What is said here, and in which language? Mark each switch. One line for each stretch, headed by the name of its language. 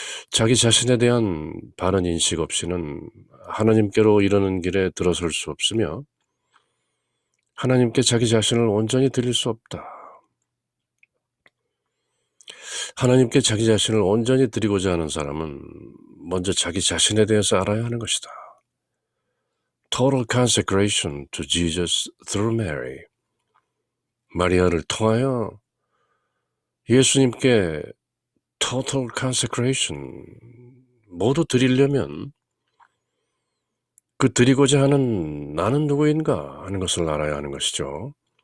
Korean: 자기 자신에 대한 바른 인식 없이는 하나님께로 이르는 길에 들어설 수 없으며 하나님께 자기 자신을 온전히 드릴 수 없다. 하나님께 자기 자신을 온전히 드리고자 하는 사람은 먼저 자기 자신에 대해서 알아야 하는 것이다.
English: Total consecration to Jesus through Mary.
Korean: 마리아를 통하여 예수님께 total consecration 모두 드리려면 그 드리고자 하는 나는 누구인가 하는 것을 알아야 하는 것이죠.